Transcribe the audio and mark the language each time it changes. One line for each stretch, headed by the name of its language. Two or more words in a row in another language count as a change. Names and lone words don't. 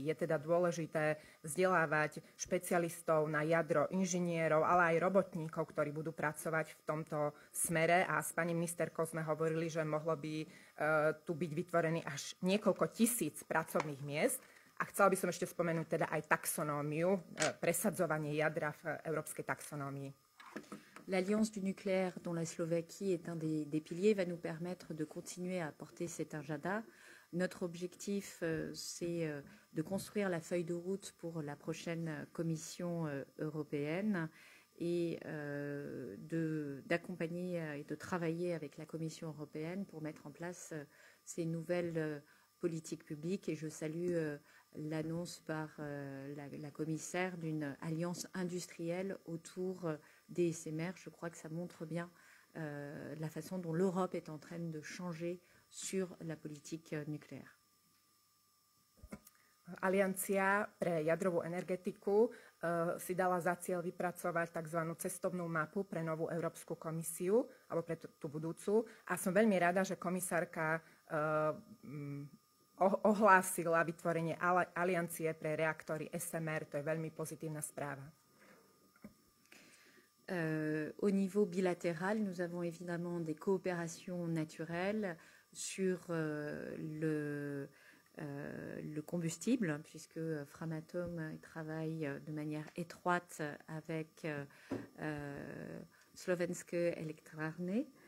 Slovak: Je teda dôležité vzdelávať špecialistov na jadro, inžinierov, ale aj robotníkov, ktorí budú pracovať v tomto smere. A s pani ministerkou sme hovorili, že mohlo by tu byť vytvorený až niekoľko tisíc pracovných miest. A chcela by som ešte spomenúť teda aj taxonómiu, presadzovanie jadra v európskej taxonómii.
French: L'Alliance du nucléaire, dont la Slovaquie est un des piliers, va nous permettre de continuer à porter cet agenda. Notre objectif, c'est de construire la feuille de route pour la prochaine Commission européenne et d'accompagner et de travailler avec la Commission européenne pour mettre en place ces nouvelles politiques publiques. Et je salue l'annonce par la commissaire d'une alliance industrielle autour des SMR. Je crois que ça montre bien la façon dont l'Europe est en train de changer sur la politique nucléaire.
Slovak: Aliancia pre jadrovú energetiku si dala za cieľ vypracovať tzv. Cestovnú mapu pre novú Európsku komisiu, alebo pre tú budúcu. A som veľmi rada, že komisárka ohlásila vytvorenie aliancie pre reaktory SMR. To je veľmi pozitívna správa.
French: Au niveau bilatéral, nous avons évidemment des coopérations naturelles sur le combustible, puisque Framatome travaille de manière étroite avec Slovenské elektrárne